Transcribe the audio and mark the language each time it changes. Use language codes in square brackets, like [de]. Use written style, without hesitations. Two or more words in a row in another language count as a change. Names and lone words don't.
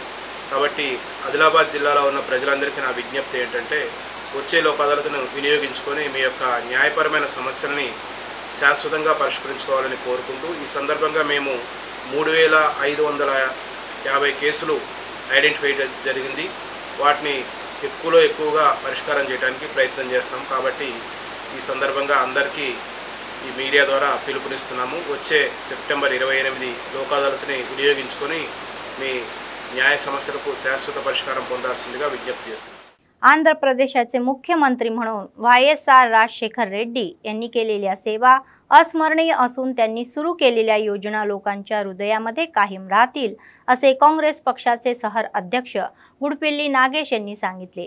[te] కాబట్టి ఆదిలాబాద్ జిల్లాలో ఉన్న ప్రజలందరికీ నా విజ్ఞప్తి ఏంటంటే వచ్చే లోక్ అదాలత్ను వినియోగించుకొని మీ యొక్క న్యాయపరమైన సమస్యల్ని శాశ్వతంగా పరిష్కరించుకోవాలని కోరుకుంటూ ఈ సందర్భంగా మేము 3550 కేసులు ఐడెంటిఫై జరిగింది। వాటిని ఎక్కువలో ఎక్కువగా పరిష్కారం చేయడానికి ప్రయత్నం చేస్తాం। కాబట్టి ఈ సందర్భంగా అందరికీ ఈ మీడియా ద్వారా పిలుపునిస్తున్నాము। వచ్చే సెప్టెంబర్ 28 లోక్ అదాలత్ని వినియోగించుకొని మీ न्याय समस्येలకు శాశ్వత పరిష్కారం పొందాల్సిందిగా విజ్ఞప్తి చేస్తున్నాను। [mr] आंध्र प्रदेशाचे मुख्यमंत्री म्हणून YSR राजशेखर रेड्डी यांनी केलेल्या सेवा अस्मरणीय असून त्यांनी सुरू केलेल्या योजना लोकांच्या हृदयामध्ये कायम राहतील असे काँग्रेस पक्षाचे शहर अध्यक्ष गुडपिल्ली नागेश यांनी सांगितले।